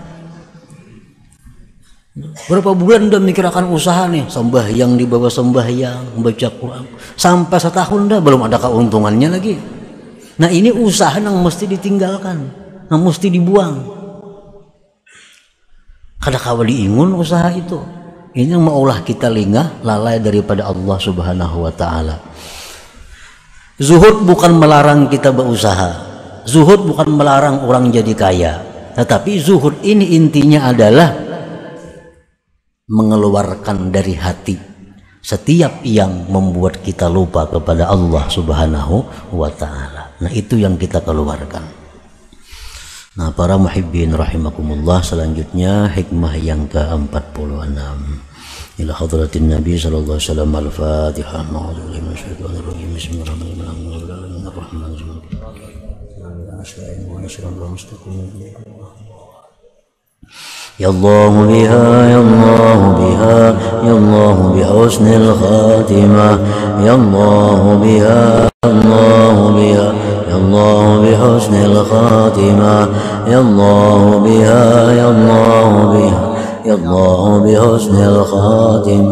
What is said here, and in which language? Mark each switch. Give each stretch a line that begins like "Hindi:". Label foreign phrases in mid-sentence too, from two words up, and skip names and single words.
Indonesian: Berapa bulan udah mikirkan usaha nih, sembahyang di bawah sembahyang, membaca Quran, sampai setahun dah belum ada keuntungannya lagi. Nah, ini usaha yang mesti ditinggalkan, yang mesti dibuang.
Banjar: Kada kawa diingun usaha itu.
Indonesian: Ini yang maulah kita lingah lalai daripada Allah
Arabic: سبحانه وتعالى.
Indonesian: Zuhud bukan melarang kita berusaha. Zuhud bukan melarang orang jadi kaya. Tetapi zuhud ini intinya adalah mengeluarkan dari hati setiap yang membuat kita lupa kepada Allah
Arabic: سبحانه وتعالى.
Indonesian: Nah, itu yang kita keluarkan. Nah, para
Arabic: المحبين رحمكم الله,
Indonesian: selanjutnya hikmah yang ke-46.
Arabic: إلى حضرة النبي صلى الله عليه وسلم. Al-Fatihah. يا الله بها يا الله بها يا الله بحسن الخاتمة يا الله بها الله بها يا الله بحسن الخاتمة يا الله بها يا الله بها يا الله بحسن الخاتمة.